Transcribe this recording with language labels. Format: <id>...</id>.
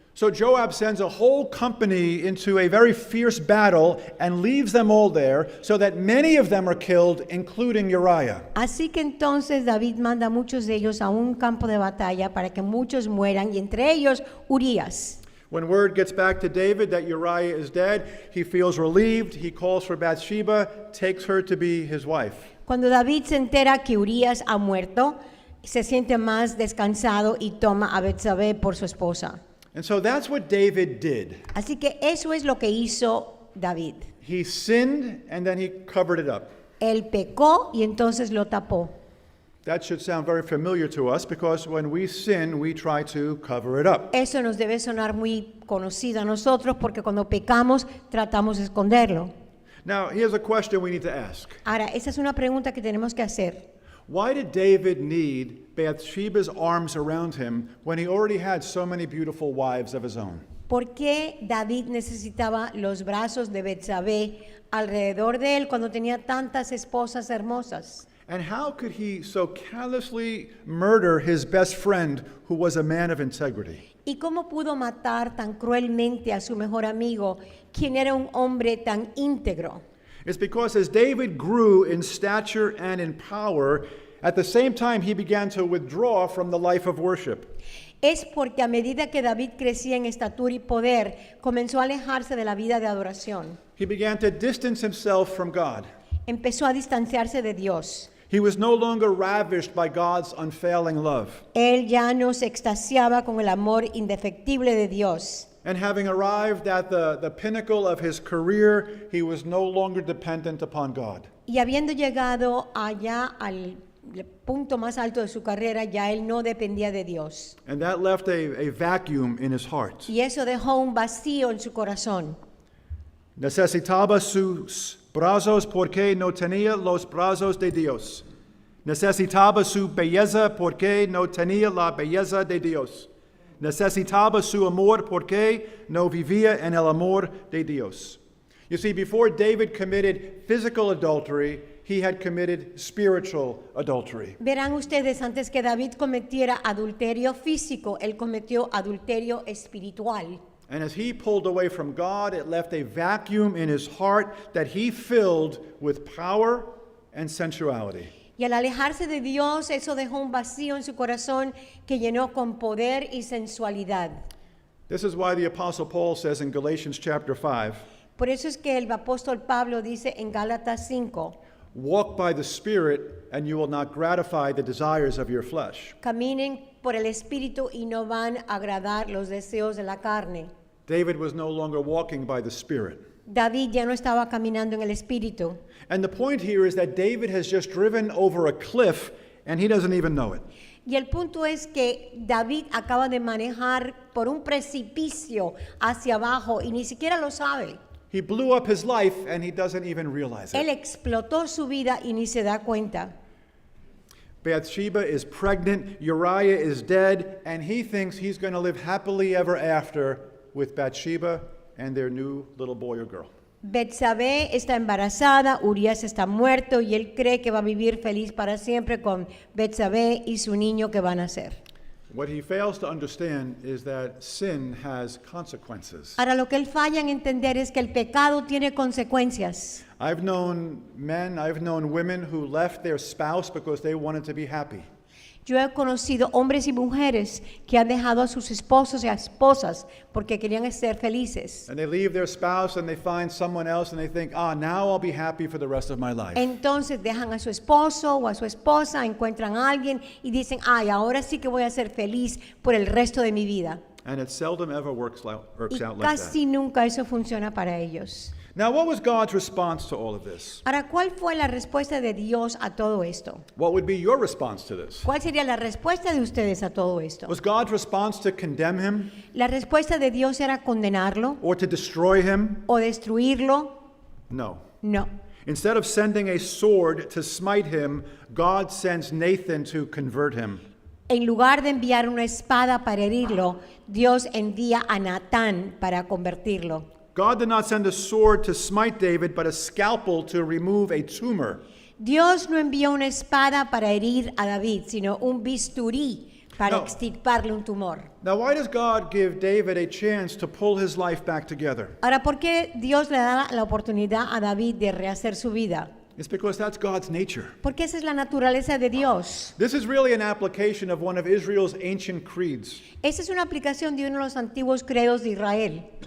<en>So Joab sends a whole company into a very fierce battle and leaves them all there so that many of them are killed, including Uriah.</en> <es>Así que entonces David manda a muchos de ellos a un campo de batalla para que muchos mueran, y entre ellos Urías.</es> <en>When word gets back to David that Uriah is dead, he feels relieved. He calls for Bathsheba, takes her to be his wife.</en> <es>Cuando David se entera que Urías ha muerto, se siente más descansado y toma a Betsabé por su esposa.</es> <en>And so that's what David did.</en> <es>Así que eso es lo que hizo David.</es> <en>He sinned and then he covered it up.</en> <es>Él pecó y entonces lo tapó.</es> <en>That should sound very familiar to us because when we sin, we try to cover it up.</en> <es>Eso nos debe sonar muy conocido a nosotros porque cuando pecamos tratamos de esconderlo.</es> <en>Now, here's a question we need to ask.</en> <es>Ahora, esa es una pregunta que tenemos que hacer.</es> <en>Why did David need Bathsheba's arms around him when he already had so many beautiful wives of his own?</en> <es>¿Por qué David necesitaba los brazos de Betsabé alrededor de él cuando tenía tantas esposas hermosas?</es> <en>And how could he so callously murder his best friend who was a man of integrity?</en> <es>¿Y cómo pudo matar tan cruelmente a su mejor amigo, quien era un hombre tan íntegro?</es> <en>It's because as David grew in stature and in power, at the same time he began to withdraw from the life of worship.</en> <es>Es porque a medida que David crecía en estatura y poder, comenzó a alejarse de la vida de adoración.</es> <en>He began to distance himself from God.</en> <es>Empezó a distanciarse de Dios.</es> <en>He was no longer ravished by God's unfailing love.</en> <es>Él ya no se extasiaba con el amor indefectible de Dios.</es> <en>And having arrived at the pinnacle of his career, he was no longer dependent upon God.</en> <es>Y habiendo llegado allá al punto más alto de su carrera, ya él no dependía de Dios.</es> <en>And that left a vacuum in his heart.</en> <es>Y eso dejó un vacío en su corazón. Necesitaba sus brazos porque no tenía los brazos de Dios. Necesitaba su belleza porque no tenía la belleza de Dios. Necesitaba su amor porque no vivía en el amor de Dios.</es> <en>You see, before David committed physical adultery, he had committed spiritual adultery.</en> <es>Verán ustedes, antes que David cometiera adulterio físico, él cometió adulterio espiritual.</es> <en>And as he pulled away from God, it left a vacuum in his heart that he filled with power and sensuality.</en> <es>Y al alejarse de Dios, eso dejó un vacío en su corazón que llenó con poder y sensualidad.</es> <en>This is why the Apostle Paul says in Galatians chapter 5,</en> <es>Por eso es que el apóstol Pablo dice en Gálatas 5,</es> <en>walk by the Spirit and you will not gratify the desires of your flesh.</en> <es>caminen por el Espíritu y no van a agradar los deseos de la carne.</es> <en>David was no longer walking by the Spirit.</en> <es>David ya no estaba caminando en el Espíritu.</es> <en>And the point here is that David has just driven over a cliff and he doesn't even know it.</en> <es>Y el punto es que David acaba de manejar por un precipicio hacia abajo y ni siquiera lo sabe.</es> <en>He blew up his life and he doesn't even realize</en> <es>Él</es> <en>it.</en> <es>explotó su vida y ni se da cuenta.</es> <en>Bathsheba is pregnant, Uriah is dead, and he thinks he's going to live happily ever after with Bathsheba and their new little boy or girl.</en> <es>Betsabé está embarazada, Urias está muerto y él cree que va a vivir feliz para siempre con Betsabé y su niño que van a nacer.</es> <en>What he fails to understand is that sin has consequences.</en> <es>Ahora lo que él falla en entender es que el pecado tiene consecuencias.</es> <en>I've known men, I've known women who left their spouse because they wanted to be happy.</en> <es>Yo he conocido hombres y mujeres que han dejado a sus esposos y a esposas porque querían ser felices.</es> <en>And they leave their spouse and they find someone else and they think, now I'll be happy for the rest of my life.</en> <es>Entonces dejan a su esposo o a su esposa, encuentran a alguien y dicen, ahora sí que voy a ser feliz por el resto de mi vida.</es> <en>And it seldom ever works</en> <es>Y</es> <en>out like that.</en> <es>casi nunca eso funciona para ellos.</es> <en>Now, what was God's response to all of this?</en> <es>Ahora, ¿cuál fue la respuesta de Dios a todo esto?</es> <en>What would be your response to this?</en> <es>¿Cuál sería la respuesta de ustedes a todo esto?</es> <en>Was God's response to condemn him</en> <es>¿La respuesta de Dios era condenarlo</es> <en>or to destroy him?</en> <es>o destruirlo?</es> <en>No.</en> <es>No.</es> <en>Instead of sending a sword to smite him, God sends Nathan to convert him.</en> <es>En lugar de enviar una espada para herirlo, Dios envía a Natán para convertirlo.</es> <en>God did not send a sword to smite David, but a scalpel to remove a tumor.</en> <es>Dios no envió una espada para herir a David, sino un bisturí para No. extirparle un tumor.</es> <en>Now, why does God give David a chance to pull his life back together?</en> <es>Ahora, ¿por qué Dios le da la oportunidad a David de rehacer su vida?</es> <en>It's because that's God's nature.</en> <es>Porque esa es la naturaleza de Dios.</es> <en>This is really an application of one of Israel's ancient creeds.</en> <es>Esa es una aplicación de uno de los antiguos credos de Israel.</es>